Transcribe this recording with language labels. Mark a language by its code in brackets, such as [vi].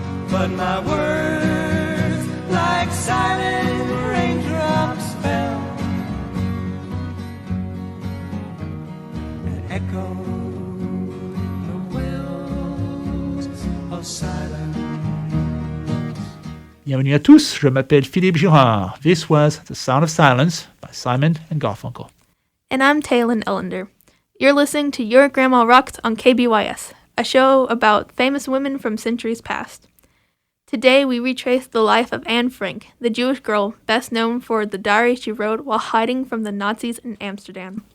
[en] But my words, like silent raindrops, fell and echoed the wells of silence. [fr] Bienvenue à tous, je m'appelle Philippe Girard. [en] This was The Sound of Silence by Simon and Garfunkel. And I'm Taylin Ellender. You're listening to Your Grandma Rocks on KBYS, a show about famous women from centuries past. Today we retrace the life of Anne Frank, the Jewish girl best known for the diary she wrote while hiding from the Nazis in Amsterdam.